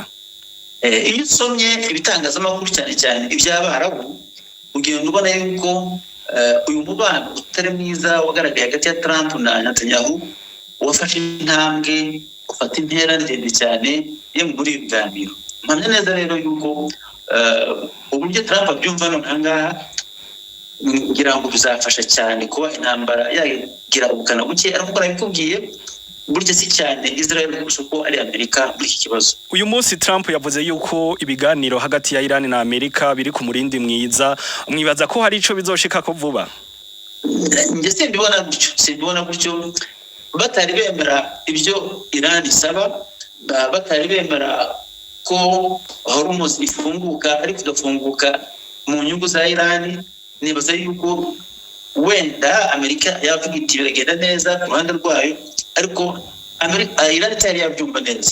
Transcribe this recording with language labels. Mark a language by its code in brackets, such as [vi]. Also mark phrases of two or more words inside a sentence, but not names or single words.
[rw] Iyo usomye ibitangazamakuru cyane iby'Abarabu ugenda ubona yuko uyu mubano utari mwiza wagaragaye hagati ya Trump na Netanyahu wafashe intambwe ufata intera ndende cyane yo muri biganiro. Mpamya neza rero yuko uburyo Trump abyumva noneho ngira ngo bizafasha cyane kuba intambara yagira ubukana buke ariko arabikubwiye buryo si cyane Israel kurusha uko ari Amerika muri iki kibazo. Uyu munsi Trump yavuze yuko ibiganiro hagati ya Iran na Amerika biri ku murindi mwiza mwibaza ko hari ico bizoshika ko vuba. Nje simbibona gutyo batari bemera ibyo Iran isaba batari bemera ko Hormuz ifunguka ariko igafunguka mu nyungu za Iran nibaza yuko wenda Amerika yavuga iti biragenda neza ku ruhande rwayo ariko Iran itari yabyumva neza.